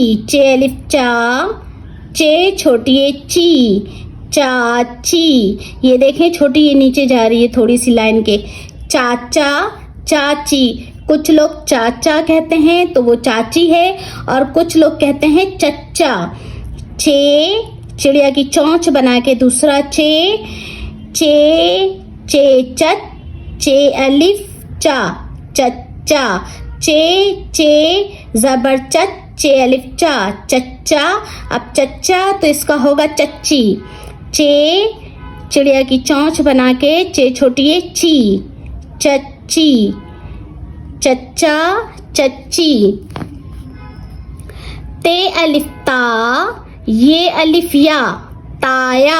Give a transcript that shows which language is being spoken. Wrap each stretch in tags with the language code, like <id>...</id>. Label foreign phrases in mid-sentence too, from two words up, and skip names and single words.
<hi>चे अलिफ चा, चे छोटी ए ची, चाची। ये देखें छोटी ये नीचे जा रही है थोड़ी सी लाइन के। चाचा चाची। कुछ लोग चाचा कहते हैं तो वो चाची है, और कुछ लोग कहते हैं चच्चा। चे चिड़िया की चोंच बना के दूसरा चे, चे चे चच, चे अलिफ चा, चच्चा। चे चे जबर चच, चे अलिफ चा, चच्चा। अब चच्चा तो इसका होगा चच्ची। चे चिड़िया की चोंच बना के चे छोटी है ची, चच्ची, चच्चा, चच्ची। ते अलिफ ता, ये अलिफ या, ताया।</hi>